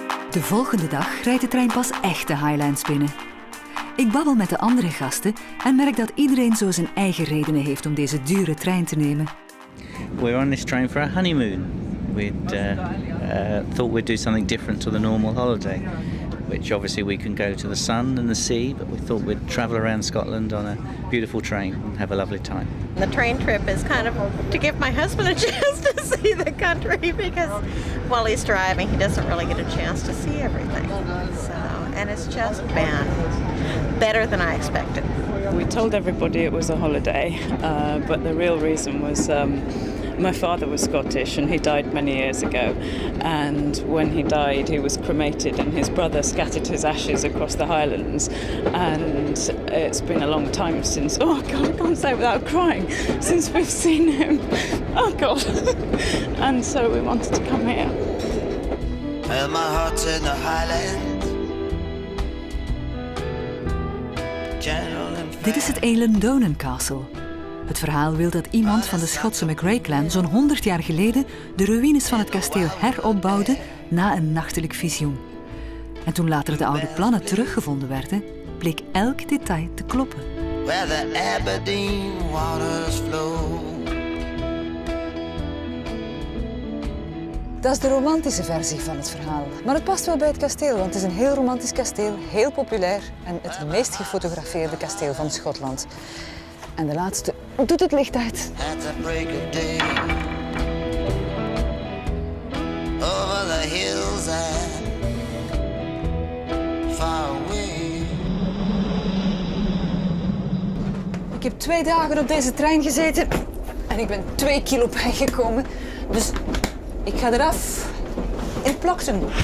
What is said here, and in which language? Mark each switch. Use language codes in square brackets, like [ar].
[nl] De volgende dag rijdt de trein pas echt de Highlands binnen. Ik babbel met de andere gasten en merk dat iedereen zo zijn eigen redenen heeft om deze dure trein te nemen. [en] We're on this train for a honeymoon. We'd thought we'd do something different to the normal holiday, which obviously we can go to the sun and the sea, but we thought we'd travel around Scotland on a beautiful train and have a lovely time. The train trip is kind of to give my husband a chance to see the country, because while he's driving he doesn't really get a chance to see everything. So, and it's just been better than I expected. We told everybody it was a holiday, but the real reason was my father was Scottish and he died many years ago, and when he died he was cremated and his brother scattered his ashes across the Highlands, and it's been a long time since, oh God, I can't say it without crying, since we've seen him, oh God. And so we wanted to come here. Well, my heart's in the Highlands. [nl] Dit is het Eilean Donan Castle. Het verhaal wil dat iemand van de Schotse McRae-clan zo'n 100 jaar geleden de ruïnes van het kasteel heropbouwde na een nachtelijk visioen. En toen later de oude plannen teruggevonden werden, bleek elk detail te kloppen. [en] Where the Aberdeen waters flow. [nl] Dat is de romantische versie van het verhaal. Maar het past wel bij het kasteel, want het is een heel romantisch kasteel, heel populair en het meest gefotografeerde kasteel van Schotland. En de laatste doet het licht uit. [en] At the break of day. Over the hills and far away. [nl] Ik heb 2 dagen op deze trein gezeten en ik ben 2 kilo bijgekomen. Dus ik ga eraf in plakten.